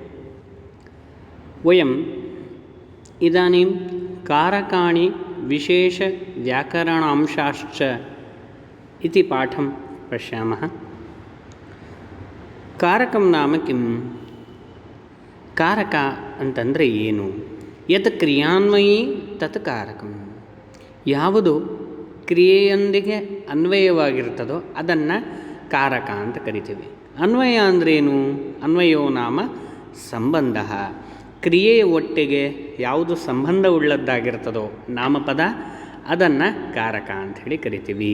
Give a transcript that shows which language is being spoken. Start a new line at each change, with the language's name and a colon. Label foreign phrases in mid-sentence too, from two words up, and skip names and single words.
Sanskrit: वयम् इदानीं कारकाणि विशेषव्याकरणांशाश्च इति पाठं पश्यामः। कारकं नाम किं?
Kannada: ಕಾರಕ ಅಂತಂದರೆ ಏನು?
Sanskrit: ಯತ್ ಕ್ರಿಯಾನ್ವಯಿ ತತ್ कारकಂ.
Kannada: ಯಾವುದು ಕ್ರಿಯೆಯೊಂದಿಗೆ ಅನ್ವಯವಾಗಿರ್ತದೋ ಅದನ್ನು ಕಾರಕ ಅಂತ ಕರಿತೀವಿ. ಅನ್ವಯ ಅಂದ್ರೇನು?
Sanskrit: ಅನ್ವಯೋ ನಾಮ ಸಂಬಂಧ.
Kannada: ಕ್ರಿಯೆಯ ಒಟ್ಟಿಗೆ ಯಾವುದು ಸಂಬಂಧವುಳ್ಳದ್ದಾಗಿರ್ತದೋ ನಾಮಪದ, ಅದನ್ನು ಕಾರಕ ಅಂಥೇಳಿ ಕರಿತೀವಿ.